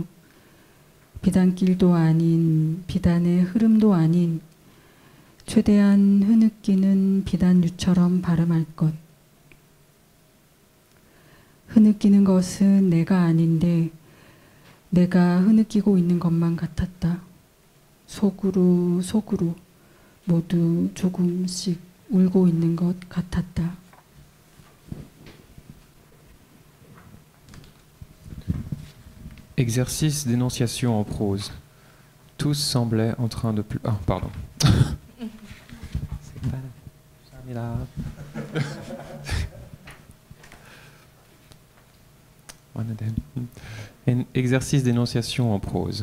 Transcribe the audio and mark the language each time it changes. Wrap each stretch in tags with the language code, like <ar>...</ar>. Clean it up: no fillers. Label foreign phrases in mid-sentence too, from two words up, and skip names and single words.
<ko>비단길도 아닌, 비단의 흐름도 아닌, 최대한 흐느끼는 비단류처럼 발음할 것. 흐느끼는 것은 내가 아닌데 내가 흐느끼고 있는 것만 같았다. 속으로 모두 조금씩 울고 있는 것 같았다.</ko> <fr>Exercice d'énonciation en prose. Tous semblaient en train de pleurer. Ah, pardon. C'est pas là. Un exercice d'énonciation en prose.</fr>